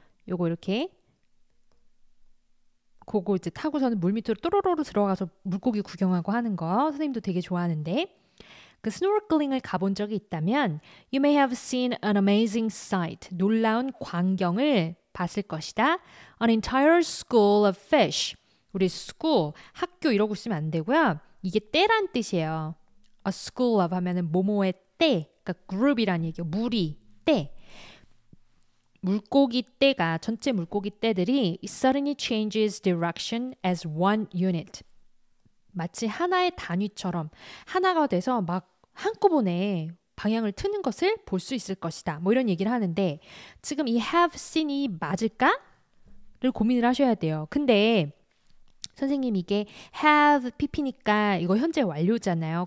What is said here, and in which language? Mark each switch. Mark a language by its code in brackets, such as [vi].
[ko] 요거 이렇게 그거 이제 타고서는 물 밑으로 또로로로 들어가서 물고기 구경하고 하는 거 선생님도 되게 좋아하는데 그 스노클링을 가본 적이 있다면 [en] You may have seen an amazing sight. [ko] 놀라운 광경을 봤을 것이다. [en] An entire school of fish. [ko] 우리 school, 학교 이러고 있으면 안 되고요. 이게 때란 뜻이에요. A school of 하면은 뭐뭐의 때, 그러니까 group이란 얘기예요. 무리, 때. 물고기 떼가 전체 물고기 떼들이 [en] suddenly changes direction as one unit. [ko] 마치 하나의 단위처럼 하나가 돼서 막 한꺼번에 방향을 트는 것을 볼 수 있을 것이다. 뭐 이런 얘기를 하는데 지금 이 have seen이 맞을까? 를 고민을 하셔야 돼요. 근데 선생님 이게 have pp니까 이거 현재 완료잖아요.